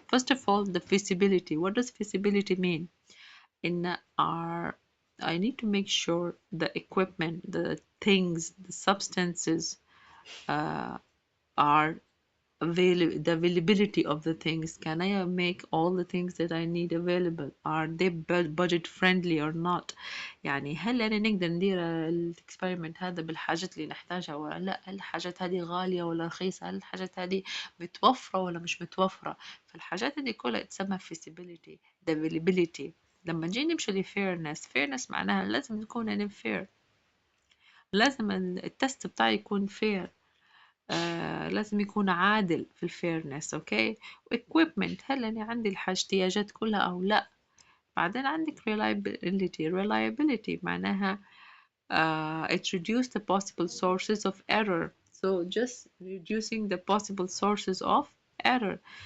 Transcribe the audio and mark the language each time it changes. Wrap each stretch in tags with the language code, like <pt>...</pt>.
<en>First of all, the feasibility. What does feasibility mean? In our, I need to make sure the equipment, the things, the substances uh, are the availability of the things. Can I make all the things that I need available? Are they budget friendly or not?</en> <ar>يعني هل أنا نقدر ندير الاكسبيرمنت هذا بالحاجات اللي نحتاجها ولا لا؟ هل الحاجات هذه غالية ولا رخيصة؟ هل الحاجات هذه متوفرة ولا مش متوفرة؟ فالحاجات هذه كلها تسمى feasibility،</ar> <en>the availability.</en> <ar>لما نجي نمشي ل fairness معناها لازم نكون أنا fair، لازم التست بتاعي يكون fair. لازم يكون عادل في الفيرنس. اوكي.</ar> <en>equipment،</en> <ar>هل انا عندي الاحتياجات كلها او لا؟ بعدين عندك</ar> <en>reliability معناها it reduces the possible sources of error. So just reducing the possible sources of error.</en>